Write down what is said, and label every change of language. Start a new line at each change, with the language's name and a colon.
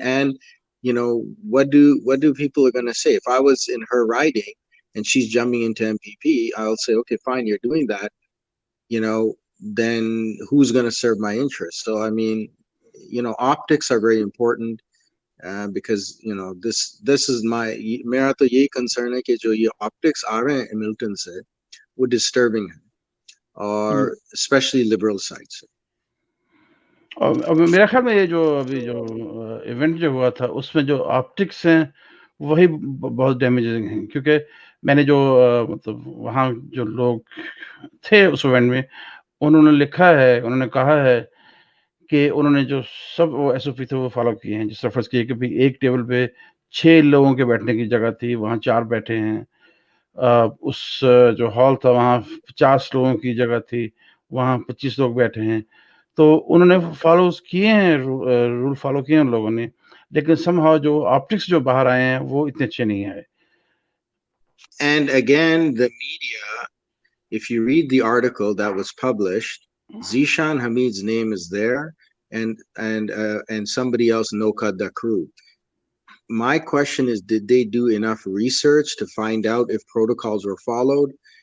English: And, what do people are going to say? If I was in her riding and she's jumping into MPP, I'll say, okay, fine, you're doing that, then who's going to serve my interests? So, I mean, optics are very important because, this is
Hindi: मेरा तो यही concern है कि जो ये optics आ रहे हैं Milton से, वो disturbing है, और especially liberal sides. और मेरा ख्याल में ये जो अभी जो इवेंट जो हुआ था उसमें जो ऑप्टिक्स हैं वही बहुत डैमेजिंग हैं, क्योंकि मैंने जो मतलब वहाँ जो लोग थे उस इवेंट में, उन्होंने कहा है कि उन्होंने जो सब वो एसओपी थे वो फॉलो किए हैं। जिस तरह फर्ज किए कि भाई एक टेबल पे 6 लोगों के बैठने की जगह थी, वहाँ 4 बैठे हैं। उस जो हॉल था वहाँ 50 लोगों की जगह थी, वहाँ 25 लोग बैठे हैं। तो उन्होंने फॉलोज किए हैं, रूल फॉलो किए हैं उन लोगों ने, लेकिन समहाउ जो ऑप्टिक्स जो बाहर आए हैं वो इतने अच्छे नहीं आए।
English: And again, the media, if you read the article that was published, Zishan Hamid's name is there, and somebody else, Noka Dakru. My question is, did they do enough research to find out if protocols were followed?